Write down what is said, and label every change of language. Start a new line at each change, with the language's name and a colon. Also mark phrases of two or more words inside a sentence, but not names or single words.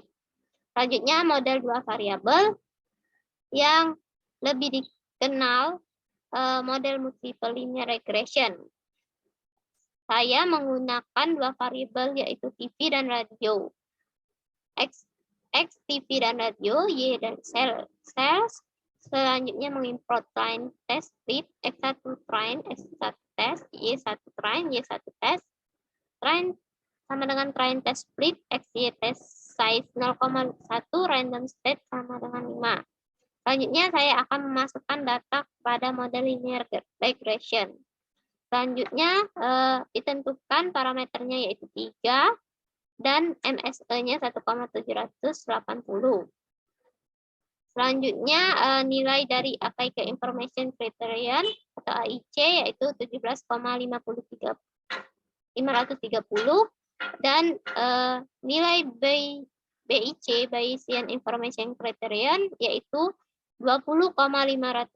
Indonesian: Selanjutnya model dua variabel yang lebih dikenal model
English: multiple linear regression.
Indonesian: Saya menggunakan dua variabel yaitu TV dan radio. X TV dan radio, Y dan cells. Selanjutnya mengimport
English: train test split X1 train, X1 test, Y1 train, Y1 test.
Indonesian: Train sama dengan
English: train test split XY test size 0,1, random state
Indonesian: sama dengan 5. Selanjutnya saya akan memasukkan data pada model
English: linear regression.
Indonesian: Selanjutnya ditentukan parameternya yaitu 3 dan MSE-nya 1,780. Selanjutnya nilai dari
English: Akaike Information Criterion
Indonesian: atau AIC yaitu 17,530 dan nilai BIC
English: Bayesian Information Criterion
Indonesian: yaitu 20,518.